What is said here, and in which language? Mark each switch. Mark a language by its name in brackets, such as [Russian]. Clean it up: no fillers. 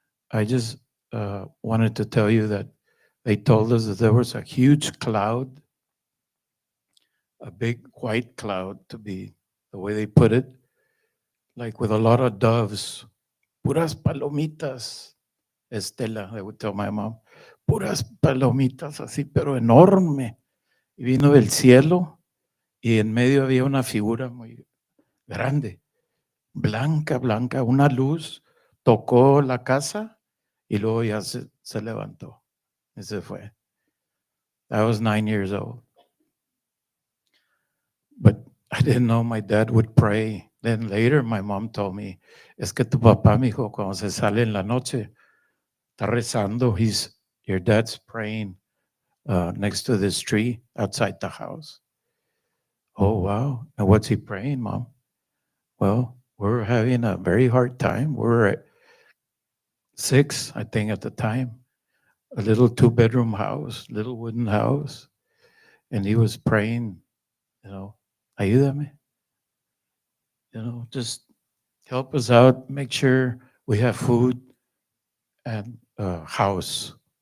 [English] I just wanted to tell you that they told us that there was a huge cloud, a big white cloud to be the way they put it, like with a lot of doves, [Spanish] puras palomitas, [English] Estela, I would tell my mom, [Spanish] puras palomitas así, pero enorme. Y vino del cielo y en medio había una figura muy grande, blanca, blanca, una luz, tocó la casa y luego ya se levantó y se fue. [English] I was 9 years old. But I didn't know my dad would pray. Then later my mom told me, [Spanish] es que tu papá, mijo, cuando se sale en la noche, está rezando. [English] Your dad's praying next to this tree outside the house. Oh, wow. And what's he praying, Mom? Well, we're having a very hard time. We're at 6, I think, at the time. A little 2-bedroom house, little wooden house. And he was praying, ayúdame, just help us out, make sure we have food and a house.